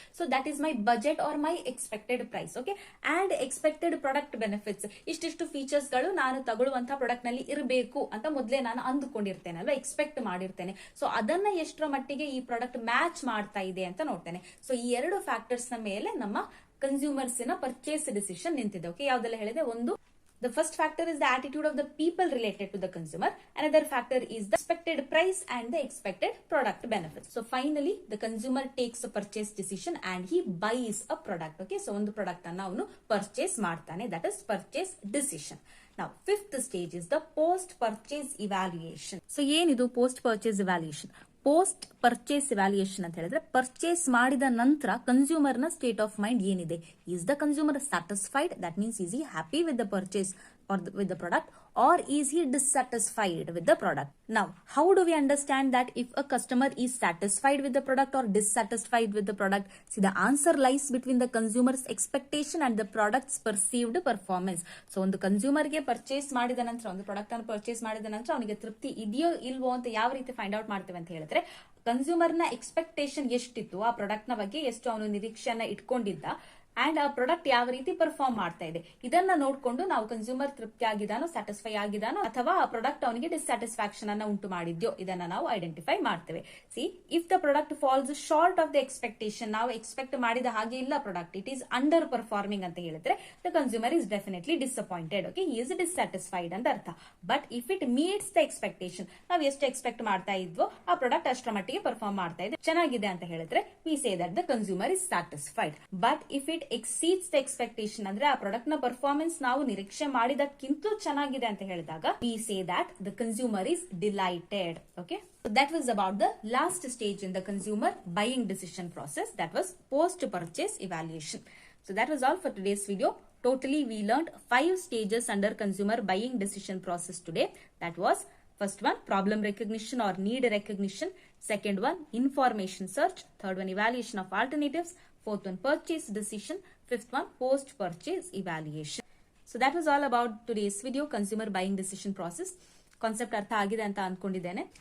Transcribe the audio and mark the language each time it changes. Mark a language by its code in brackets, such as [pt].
[en] So that is my budget or my expected price. Okay, and expected product benefits, [kn] ಇಷ್ಟಿಷ್ಟು features ಗಳು ನಾನು ತಗೊಳ್ಳುವಂತಹ product ನಲ್ಲಿ ಇರಬೇಕು ಅಂತ ಮೊದಲೇ ನಾನು ಅಂದುಕೊಂಡಿರ್ತೇನೆ ಅಲ್ವಾ, ಎಕ್ಸ್ಪೆಕ್ಟ್ ಮಾಡಿರ್ತೇನೆ. ಸೊ ಅದನ್ನ ಎಷ್ಟರ ಮಟ್ಟಿಗೆ ಈ ಪ್ರಾಡಕ್ಟ್ ಮ್ಯಾಚ್ ಮಾಡ್ತಾ ಇದೆ ಅಂತ ನೋಡ್ತೇನೆ. ಸೊ ಈ ಎರಡು ಫ್ಯಾಕ್ಟರ್ಸ್ ನ ಮೇಲೆ ನಮ್ಮ ಕನ್ಸ್ಯೂಮರ್ಸ್ ನ ಪರ್ಚೇಸ್ ಡಿಸಿಷನ್ ನಿಂತಿದೆ. ಓಕೆ, ಯಾವ್ದೆಲ್ಲ ಹೇಳಿದೆ, ಒಂದು [en] The first factor is the attitude of the people related to the consumer. Another factor is the expected price and the expected product benefits. So finally, the consumer takes a purchase decision and he buys a product. [kn] Okay, so ಒಂದು product ಅನ್ನು ಅವನು purchase ಮಾಡ್ತಾನೆ. [en] That is purchase decision. Now, fifth stage is the post purchase evaluation. So ಏನಿದು post purchase evaluation? [kn] Post purchase evaluation ಅಂತ ಹೇಳಿದ್ರೆ purchase ಮಾಡಿದ ನಂತರ consumer ನ [en] state of mind [kn] ಏನಿದೆ. [en] Is the consumer satisfied, that means is he happy with the purchase or with the product, or is he dissatisfied with the product? Now, how do we understand that if a customer is satisfied with the product or dissatisfied with the product? See, the answer lies between the consumer's expectation and the product's perceived performance. [kn] So, ಒಂದು consumer ಗೆ purchase ಮಾಡಿದ ನಂತರ, ಒಂದು product ಅನ್ನು purchase ಮಾಡಿದ ನಂತರ ಅವನಿಗೆ ತೃಪ್ತಿ ಇದೆಯೋ ಇಲ್ವೋ ಅಂತ ಯಾವ ರೀತಿ ಫೈಂಡ್ ಔಟ್ ಮಾಡ್ತೇವೆ ಅಂತ ಹೇಳಿದ್ರೆ, ಕನ್ಸ್ಯೂಮರ್ ನ ಎಕ್ಸ್ಪೆಕ್ಟೇಷನ್ ಎಷ್ಟಿತ್ತು, ಆ ಪ್ರಾಡಕ್ಟ್ ನ ಬಗ್ಗೆ ಎಷ್ಟು ಅವನು ನಿರೀಕ್ಷೆಯನ್ನ ಇಟ್ಕೊಂಡಿದ್ದ, ಅಂಡ್ ಆ ಪ್ರಾಡಕ್ಟ್ ಯಾವ ರೀತಿ ಪರ್ಫಾರ್ಮ್ ಮಾಡ್ತಾ ಇದೆ, ಇದನ್ನ ನೋಡ್ಕೊಂಡು ನಾವು ಕನ್ಸ್ಯೂಮರ್ ತೃಪ್ತಿ ಆಗಿದಾನೋ, ಸ್ಯಾಟಿಸ್ಫೈ ಆಗಿದಾನೋ, ಅಥವಾ ಆ ಪ್ರಾಡಕ್ಟ್ ಅವನಿಗೆ ಡಿಸ್ಸ್ಯಾಟಿಸ್ಫ್ಯಾಕ್ಷನ್ ಅನ್ನ ಉಂಟು ಮಾಡಿದ್ಯೋ, ಇದನ್ನ ನಾವು ಐಡೆಂಟಿಫೈ ಮಾಡ್ತೇವೆ. [en] see, if the product falls short of the expectation, [kn] ನಾವು ಎಕ್ಸ್ಪೆಕ್ಟ್ ಮಾಡಿದ ಹಾಗೆ ಇಲ್ಲ product, [en] it is under performing [kn] ಅಂತ ಹೇಳಿದ್ರೆ [en] The consumer is definitely disappointed. Okay, he is dissatisfied [kn] ಅಂತ ಅರ್ಥ. [en] but if it meets the expectation, [kn] ನಾವು ಎಷ್ಟು ಎಕ್ಸ್ಪೆಕ್ಟ್ ಮಾಡ್ತಾ ಇದ್ವೋ ಆ ಪ್ರಾಡಕ್ಟ್ ಅಷ್ಟರ ಮಟ್ಟಿಗೆ ಪರ್ಫಾರ್ಮ್ ಮಾಡ್ತಾ ಇದೆ, ಚೆನ್ನಾಗಿದೆ ಅಂತ ಹೇಳಿದ್ರೆ [en] We say that the consumer is satisfied. But if it exceeds the expectation, [kn] ಅಂದ್ರೆ ಆ ಪ್ರಾಡಕ್ಟ್ ನ ಪರ್ಫಾರ್ಮೆನ್ಸ್ ನಾವು ನಿರೀಕ್ಷೆ ಮಾಡಿದಕ್ಕಿಂತಲೂ ಚೆನ್ನಾಗಿದೆ ಅಂತ ಹೇಳಿದಾಗ [en] We say that the consumer is delighted. Okay, that was about the last stage in the consumer buying decision process, that was post purchase evaluation. So that was all for today's video. Totally we learned 5 stages under consumer buying decision process today. That was first one, problem recognition or need recognition. Second one, information search. Third one, evaluation of alternatives. Fourth one, purchase decision. Fifth one, post purchase evaluation. So that was all about today's video, consumer buying decision process. [kn] Concept ಅರ್ಥ ಆಗಿದೆ ಅಂತ ಅನ್ಕೊಂಡಿದ್ದೇನೆ.